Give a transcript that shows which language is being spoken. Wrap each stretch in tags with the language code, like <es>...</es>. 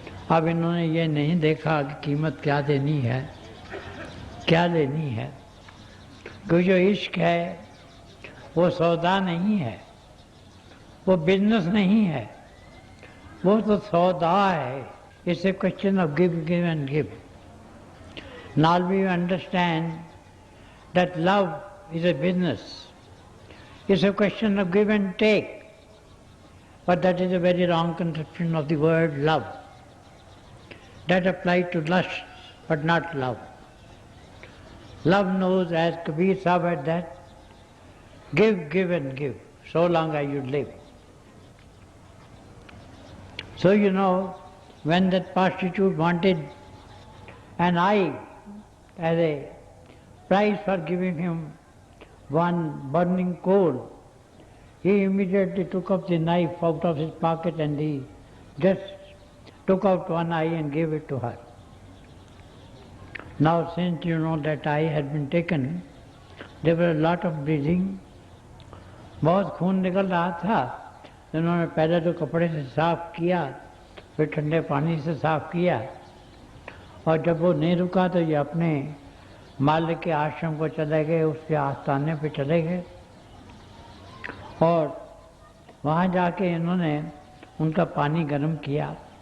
<hi>अब इन्होंने ये नहीं देखा कि कीमत क्या देनी है, क्या लेनी है, क्योंकि जो इश्क है वो सौदा नहीं है, वो बिजनेस नहीं है, वो तो सौदा है।</hi> <en>It's a question of give and give. Now we understand that love is a business. It's a question of give and take. But that is a very wrong conception of the word love. That applies to lust, but not love. Love knows, as Kabir Sahib had that, give and give, so long as you live. So you know, when that prostitute wanted an eye as a price for giving him one burning coal, he immediately took up the knife out of his pocket and he just took out one eye and gave it to her. Now since you know that eye had been taken, there was lot of bleeding,</en> <hi>बहुत खून निकल रहा था। इन्होंने पहले तो कपड़े से साफ किया, फिर ठंडे पानी से साफ किया, और जब वो नहीं रुका तो ये अपने मालिक के आश्रम को चले गए, उसके आस्थाने पे चले गए, और वहाँ जाके इन्होंने उनका पानी गर्म किया।</hi>